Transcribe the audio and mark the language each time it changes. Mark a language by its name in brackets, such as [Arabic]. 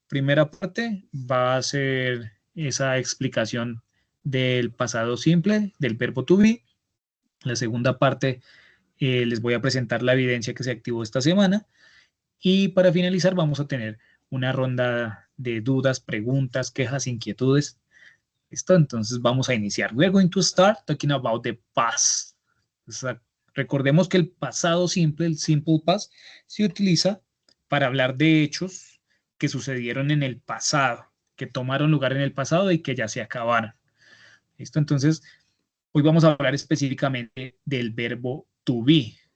[Spanish] Primera parte va a ser esa explicación del pasado simple, del verbo to be. La segunda parte les voy a presentar la evidencia que se activó esta semana. Y para finalizar vamos a tener una ronda de dudas, preguntas, quejas, inquietudes. ¿Listo? Entonces vamos a iniciar. [English] We're going to start talking about the past. [Spanish] O sea, recordemos que el pasado simple, el simple past, se utiliza para hablar de hechos que sucedieron en el pasado, que tomaron lugar en el pasado y que ya se acabaron. ¿Listo? Entonces, hoy vamos a hablar específicamente del verbo to be.